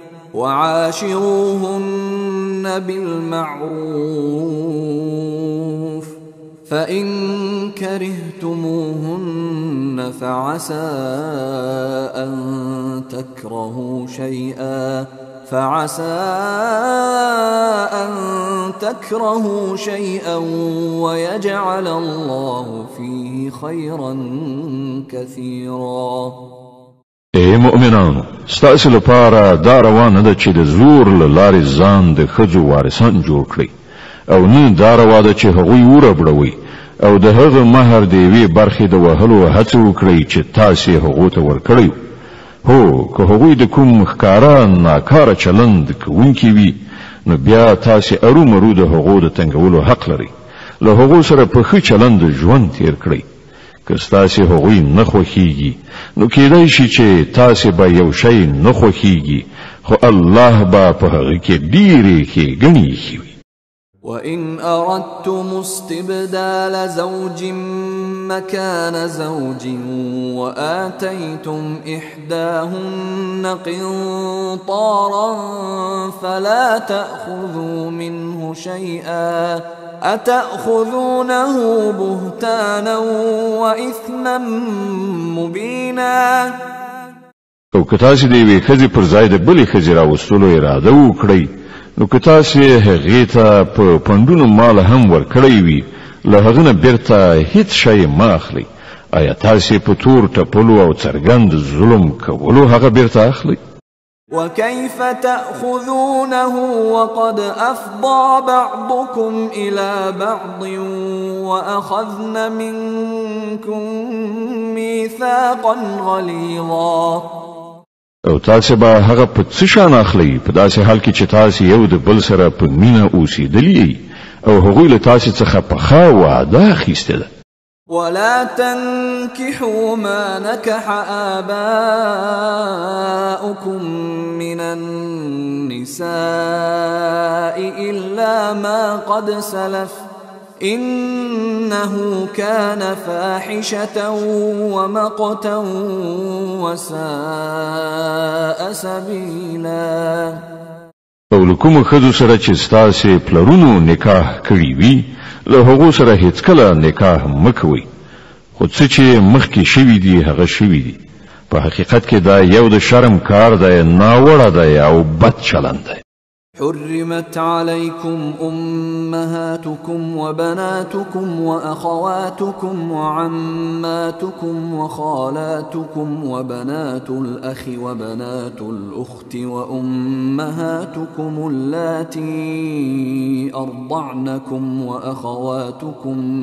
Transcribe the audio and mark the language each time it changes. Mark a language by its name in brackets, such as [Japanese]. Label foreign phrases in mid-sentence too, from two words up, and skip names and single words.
[Arabic] وعاشروهن بالمعروف فإن كرهتموهن فعسى أن تكرهوا شيئا ويجعل الله فيه خيرا كثيرا. [Pashto] اے مؤمنانو، ستاسو لپاره دا روانه ده چې د زور له لارې ځان د ښځو وارثان جوړ کړئ او نه دا روا ده چې هغوی وربړوئ او د هغه مهر د یوې برخې د وهلو هڅه وکړئ چې تاسې هغو ته ورکړی. هو که هغوی د کوم ښکاره ناکاره چلند کوونکي وي نو بیا تاسې ارومرو د هغو د تنګولو حق لرئ. له هغو سره په ښه چلند ژوند تیر کړئ. که ستاسې هغوی نه خوښیږي نو کیدای شي چې تاسې به یو شی نه خوښیږي خو الله به په هغه کې ډېرې ښېګڼې ایښې وي. [Arabic] وإن أردتم استبدال زوج مكان زوج وآتيتم إحداهن قنطارا فلا تأخذوا منه شيئا أتأخذونه بهتانا وإثما مبينا. [Pashto] او که تاسو د یوې ښځې پر ځای د بلې ښځې راوستلو اراده وکړئ نو که تاسو هغې ته په پندونو مال هم ورکړی وي له هغه نه بیرته هیڅ شی مه اخلئ. آیا تاسو په تور ټپلو او څرګند ظلم کولو هغه بیرته اخلئ؟ [Arabic] وكيف تأخذونه وقد أفضى بعضكم إلى بعض وأخذن منكم ميثاقا غليظا. [Pashto] او تاسو به هغه په څه شان اخلئ په داسې حال کې چې تاسو یو د بل سره په مینه اوسېدلي او هغوی له تاسو څخه پخه وعده اخیستې ده. [Arabic] ولا تنكحوا ما نكح آباؤكم من النساء إلا ما قد سلف إنه كان فاحشة ومقتا وساء سبيلا. [Pashto] او لکوم خدو سره چې ستاسو پلرونو نکاح کړی وي له هغو سره هیڅ کله نکاح مکوئ خو څه چې مخکې شوي دي هغه شوي دي. په حقیقت کې دا یو د شرم کار دی ناوړه دی او بد چلند دی. [Arabic] حرمت عليكم أمهاتكم وبناتكم وأخواتكم وعماتكم وخالاتكم وبنات الأخ وبنات الأخت وأمهاتكم اللاتي أرضعنكم وأخواتكم